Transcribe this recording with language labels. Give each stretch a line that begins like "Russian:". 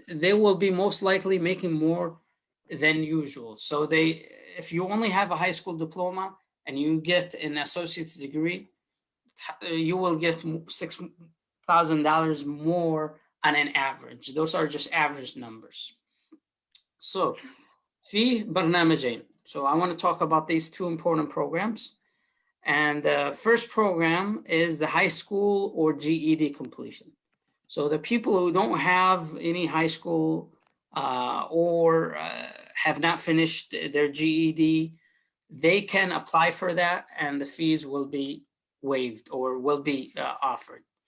English: They will be most likely making more than usual. So if you only have a high school diploma and you get an associate's degree, you will get $6,000 more on an average. Those are just average numbers. So
Arabic: في برنامجين.
English: So I want to talk about these two important programs. And the first program is the high school or GED completion. So the people who don't have any high school or have not finished their GED, they can apply for that and the fees will be waived or will be offered.